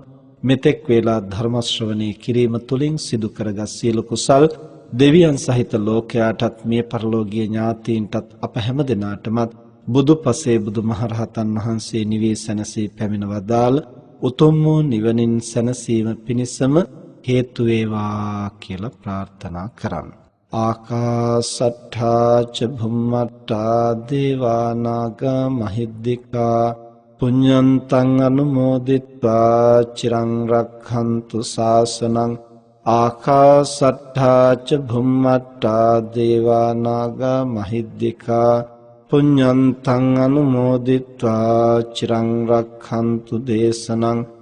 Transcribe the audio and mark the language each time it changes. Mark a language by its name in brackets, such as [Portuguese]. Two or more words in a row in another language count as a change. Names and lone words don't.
[Sinhala] මෙතෙක් වේලා ධර්ම ශ්‍රවණය කිරීම තුළින් සිදු කරගත් සියලු කුසල් දෙවියන් සහිත ලෝකයාටත්, මේ පරලෝකීය ඥාතීන්ටත් අප හැම දිනාටමත් බුදුපසේ බුදුමහරහතන් වහන්සේ නිවී සැනසී පැමිණ වදාළ උතුම් වූ නිවනින් සැනසීම පිණිසම හේතු වේවා කියලා ප්‍රාර්ථනා කරමු. [Pali] ආකාසට්ඨා ච භුම්මට්ඨා දේවා නාග මහිද්దికා පුඤ්ඤන්තං අනුමෝදිත්වා චිරං රක්ඛන්තු ශාසනං. ආකාසට්ඨා ච භුම්මට්ඨා දේවා නාග මහිද්దికා පුඤ්ඤන්තං අනුමෝදිත්වා චිරං රක්ඛන්තු දේශනං.